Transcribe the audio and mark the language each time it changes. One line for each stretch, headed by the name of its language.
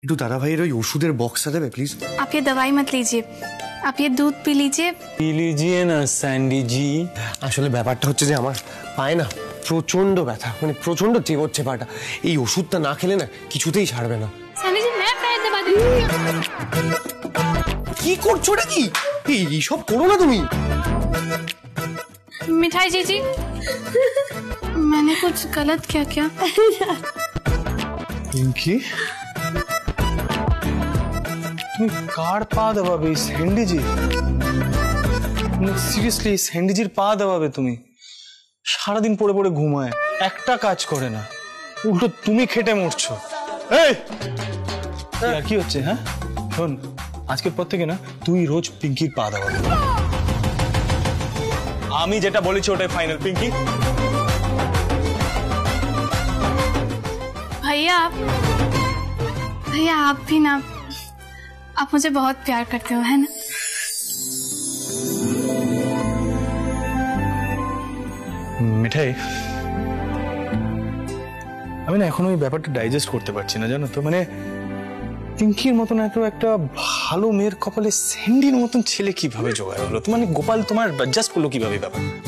Bangla: একটু দাদা ভাইয়ের ওই ওষুধের বক্সটা দেবে প্লিজ।
Hindi: आप ये दवाई मत लीजिए, आप ये दूध पी लीजिए
Bangla: না স্যান্ডি জি। আসলে ব্যাপারটা হচ্ছে যে আমার পায়ে না প্রচন্ড ব্যথা, মানে প্রচন্ড চেপচ্ছে পাটা। এই ওষুধটা না খেলে না কিছুতেই ছাড়বে না।
Hindi: सैंडी जी मैं पैर दबा दूंगी।
Bangla: কি করছো এটা কি? এইসব করো না তুমি।
Hindi: मिठाई जी मैंने कुछ गलत किया क्या?
Bangla: পিঙ্কি তুমি কার পা দাবাবে? স্যান্ডি জি? সিরিয়াসলি স্যান্ডিজির পা দাবাবে তুমি? সারাদিন পড়ে পড়ে ঘুমায়, একটা কাজ করে না, উল্টো তুমি খেটে মরছো। এই আর কি হচ্ছে? হ্যাঁ শোন, আজকের পর থেকে না তুই রোজ পিঙ্কির পা দাবাবি। আমি যেটা বলেছি ওটাই ফাইনাল। পিঙ্কি
Hindi: भैया आप भी ना, आप मुझे बहुत प्यार करते हो है ना?
Bangla: মিঠাই, আমি না এখন ওই ব্যাপারটা ডাইজেস্ট করতে পারছি না, জানো তো। মানে পিঙ্কির মতন একটা ভালো মেয়ের কপালে স্যান্ডির মতন ছেলে কিভাবে জোগাড় হলো? মানে গোপাল তোমার অ্যাডজাস্ট করলো কিভাবে ব্যাপার?